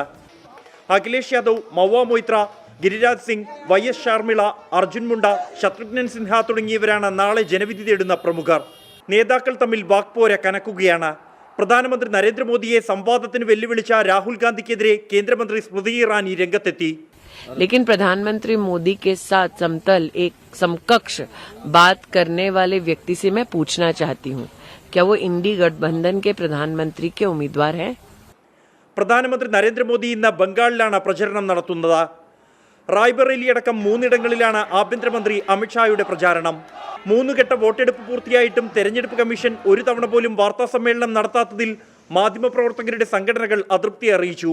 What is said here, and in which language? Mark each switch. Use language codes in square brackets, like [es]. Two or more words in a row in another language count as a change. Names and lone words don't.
[ml] അഖിലേഷ് യാദവ്, മൗവ മൊയ്ത്ര, ഗിരിരാജ് സിംഗ്, YS ഷാർമിള, അർജുൻ മുണ്ട, ശത്രുഘ്നൻ സിൻഹ തുടങ്ങിയവരാണ് നാളെ ജനവിധി തേടുന്ന പ്രമുഖർ. നേതാക്കൾ തമ്മിൽ വാക്പോര കനക്കുകയാണ്. പ്രധാനമന്ത്രി നരേന്ദ്രമോദിയെ സംവാദത്തിന് വെല്ലുവിളിച്ച രാഹുൽ ഗാന്ധിക്കെതിരെ കേന്ദ്രമന്ത്രി സ്മൃതി ഇറാനി രംഗത്തെത്തി. [hi] लेकिन प्रधानमंत्री मोदी के साथ समतल एक समकक्ष बात करने वाले व्यक्ति से मैं पूछना चाहती हूं, क्या वो इंडी गठबंधन के प्रधानमंत्री के उम्मीदवार हैं? [ml] പ്രധാനമന്ത്രി നരേന്ദ്രമോദി ഇന്ന് ബംഗാളിലാണ് പ്രചരണം നടത്തുന്നത്. റായ്ബറേലി അടക്കം 3 ഇടങ്ങളിലാണ് ആഭ്യന്തരമന്ത്രി അമിത്ഷായുടെ പ്രചാരണം. 3 ഘട്ട വോട്ടെടുപ്പ് പൂർത്തിയായിട്ടും തെരഞ്ഞെടുപ്പ് കമ്മീഷൻ ഒരു തവണ പോലും വാർത്താ സമ്മേളനം നടത്താത്തതിൽ മാധ്യമപ്രവർത്തകരുടെ സംഘടനകൾ അതൃപ്തി അറിയിച്ചു.